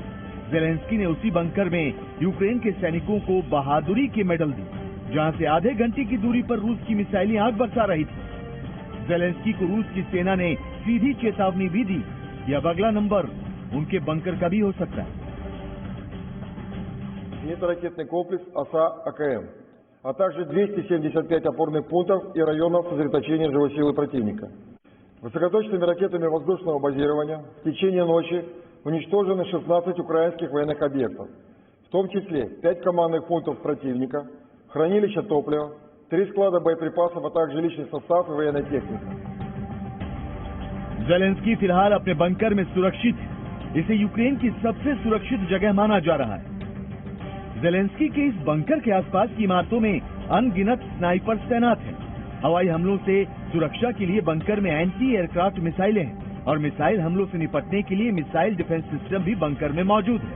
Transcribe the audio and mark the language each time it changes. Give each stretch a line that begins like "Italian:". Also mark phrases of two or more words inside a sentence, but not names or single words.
Hindi: जेलेंस्की ने उसी बंकर में यूक्रेन के सैनिकों को बहादुरी के मेडल दी, जहां से आधे घंटे की दूरी पर रूस की मिसाइलें आग बरसा रही थी। जेलेंस्की को रूस की सेना ने सीधी चेतावनी भी दी कि अब अगला नंबर उनके बंकर का भी हो सकता है।
Russian: Зенитно-ракетный комплекс ОСА-АКМ, а также 275 опорных пунктов и районов сосредоточения живой силы противника. Высокоточными ракетами воздушного базирования в течение ночи уничтожены 16 украинских военных объектов, в том числе 5 командных пунктов противника, хранилища топлива, 3 склада боеприпасов, а также личный состав и военная техника.
Hindi: जेलेंस्की फिलहाल अपने बंकर में सुरक्षित है। इसे यूक्रेन की सबसे सुरक्षित जगह माना जा रहा है। जेलेंस्की के इस बंकर के आसपास की इमारतों में अनगिनत स्नाइपर्स तैनात हैं। हवाई हमलों से सुरक्षा के लिए बंकर में
English: anti aircraft missiles
Hindi: हैं और मिसाइल हमलों से निपटने के लिए
English: missile defence system
Hindi: भी बंकर में मौजूद है।